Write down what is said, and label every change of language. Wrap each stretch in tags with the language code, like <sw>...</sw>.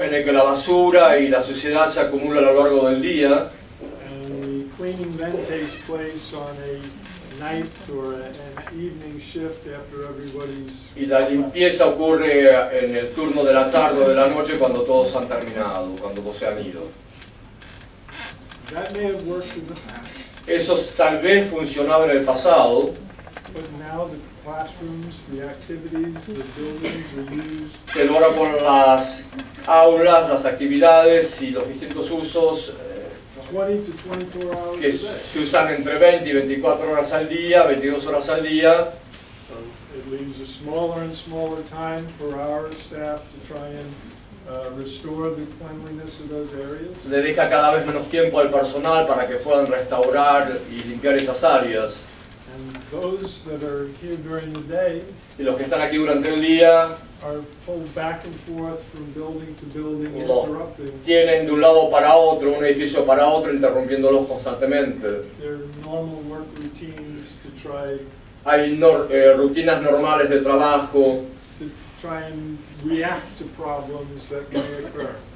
<es>en el que la basura y la suciedad se acumula a lo largo del día,</es> <en>and the cleaning then takes place on a night or an evening shift after everybody's.</en> <es>y la limpieza ocurre en el turno de la tarde o de la noche cuando todos han terminado, cuando todos se han ido.</es> <en>That may have worked in the past,</en> <es>Eso tal vez funcionaba en el pasado,</es> <en>but now the classrooms, the activities, the buildings are used</en> <es>pero ahora con las aulas, las actividades y los distintos usos</es> <en>20 to 24 hours</en> <es>que</es> <en>a day.</en> <es>se usan entre 20 y 24 horas al día, 22 horas al día,</es> <en>So it leaves a smaller and smaller time for our staff to try and restore the cleanliness of those areas.</en> <es>le deja cada vez menos tiempo al personal para que puedan restaurar y limpiar esas áreas.</es> <en>And those that are here during the day</en> <es>Y los que están aquí durante el día</es> <en>are pulled back and forth from building to building,</en> <es>los</es> <en>interrupting</en> <es>tienen de un lado para otro, un edificio para otro, interrumpiéndolos constantemente.</es> <en>their normal work routines to try</en> <es>Rutinas normales de trabajo</es> <en>and react to problems that may occur.</en>